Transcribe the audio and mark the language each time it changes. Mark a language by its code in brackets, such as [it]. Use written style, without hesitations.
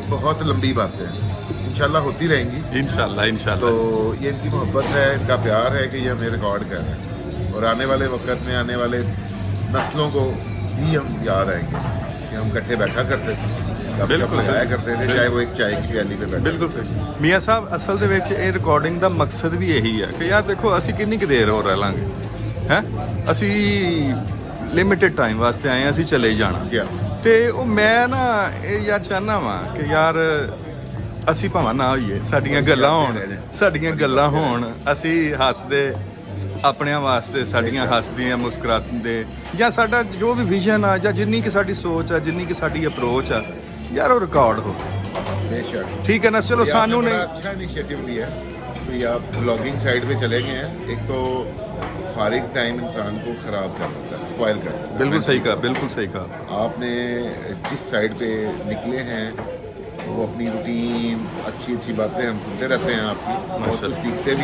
[hi] ये बहुत लंबी बातें हैं, इंशाल्लाह होती रहेंगी इंशाल्लाह। तो ये इनकी मोहब्बत है, इनका प्यार है कि ये हमें रिकॉर्ड कर रहे हैं, और आने वाले वक्त में आने वाले नस्लों को भी हम याद आएंगे कि हम इकट्ठे बैठा करते थे, बिल्कुल लगाया करते थे, चाहे वो एक चाय की प्याली पे बैठे। बिल्कुल सही मियाँ साहब, असल [pa] ਦੇ ਵਿੱਚ ਇਹ ਰਿਕਾਰਡਿੰਗ ਦਾ ਮਕਸਦ ਵੀ ਇਹੀ ਹੈ ਕਿ ਯਾਰ ਦੇਖੋ ਅਸੀਂ ਕਿੰਨੀ ਕੁ ਦੇਰ ਹੋਰ ਰਹਿ ਲਾਂਗੇ ਹੈ, ਅਸੀਂ ਲਿਮਿਟਿਡ ਟਾਈਮ ਵਾਸਤੇ ਆਏ ਹਾਂ, ਅਸੀਂ ਚਲੇ ਜਾਣਾ। ਤੇ ਉਹ ਮੈਂ ਨਾ ਇਹ ਯਾਰ ਚਾਹਨਾ ਵਾਂ ਕਿ ਯਾਰ ਅਸੀਂ ਭਾਵੇਂ ਨਾ ਹੋਈਏ, ਸਾਡੀਆਂ ਗੱਲਾਂ ਹੋਣ, ਅਸੀਂ ਹੱਸਦੇ ਆਪਣਿਆਂ ਵਾਸਤੇ, ਸਾਡੀਆਂ ਹੱਸਦੀਆਂ ਮੁਸਕਰਾਉਂਦੇ, ਜਾਂ ਸਾਡਾ ਜੋ ਵੀ ਵਿਜ਼ਨ ਆ ਜਾਂ ਜਿੰਨੀ ਕਿ ਸਾਡੀ ਸੋਚ ਆ, ਜਿੰਨੀ ਕਿ ਸਾਡੀ ਅਪਰੋਚ ਆ [hi] यार वो रिकॉर्ड हो। बेशक ठीक है ना, चलो सानू ने अच्छा इनिशिएटिव लिया। तो ये आप ब्लॉगिंग साइड पे चले गए हैं, एक तो फारिग टाइम इंसान को ख़राब कर देता है, स्पॉइल कर देता है। बिल्कुल सही कहा, बिल्कुल सही कहा। आपने जिस साइड पे निकले हैं वो अपनी रूटीन, अच्छी अच्छी बातें हम सुनते रहते हैं आपकी, बहुत कुछ सीखते भी।